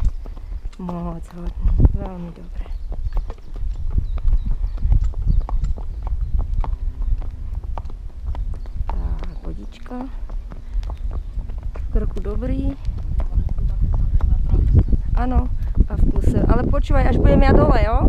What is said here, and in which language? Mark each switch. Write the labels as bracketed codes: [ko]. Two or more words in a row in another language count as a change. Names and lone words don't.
[cs] Moc hodný, velmi dobré. Tak, vodička. V kroku dobrý. Ano, a v kuse. [sk] Ale počúvaj, až budem ja dole, jo?